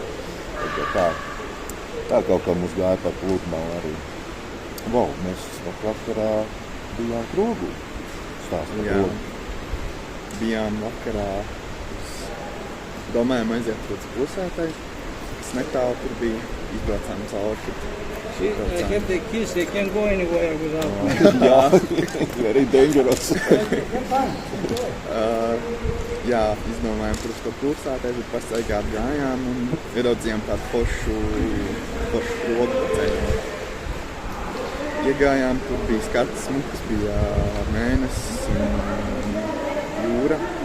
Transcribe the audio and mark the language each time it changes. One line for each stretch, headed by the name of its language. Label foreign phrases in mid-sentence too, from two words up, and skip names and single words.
Latvian: Tā kaut kā mums gāja par Pludmalu arī. Mēs vakarā bijām Krogū. Stāst par Krogū. Bijām vakarā. Domājām aiziet līdz pilsētai. Kas netālu tur bija. Izbraucām cauri.
English: See, I have the keys, they can't go anywhere without me. Very dangerous.
Latvian: Izdomājām tur uz to pilsētai, bet pastaigāt gājām un ieraudzījām tādu foršu Krogu pa ceļu. iegājām, tur bija skats smuks, bija mēnesis un jūra.